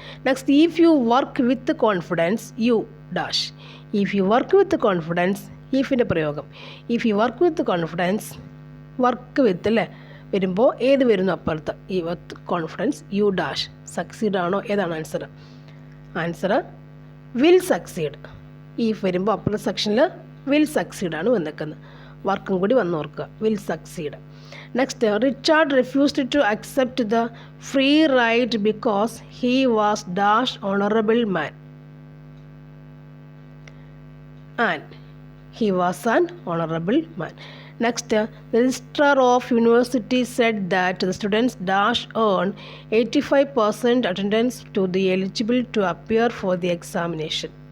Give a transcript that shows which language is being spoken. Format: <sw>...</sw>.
<en>Next, if you work with confidence you dash. If you work with confidence,</en> <ml>ഈഫിൻ്റെ പ്രയോഗം.</ml> <en>if you work with confidence,</en> <ml>work with അല്ലേ വരുമ്പോൾ ഏത് വരുന്നു അപ്പുറത്ത്?</ml> <en>ഈ with confidence you dash.</en> <ml>Succeed ആണോ? ഏതാണ് answer?</ml> <en>Answer will succeed.</en> <ml>If വരുമ്പോൾ അപ്പുറത്തെ സെക്ഷനിൽ വിൽ സക്സീഡ് ആണ് വന്നേക്കുന്നത്. വർക്കും കൂടി വന്നോർക്കുക. Will succeed.</ml> <en>Next, Richard refused to accept the free ride because he was dash honourable man. And he was an honorable man. Next, the registrar of university said that the students dash earn 85% attendance to be eligible to appear for the examination.</en>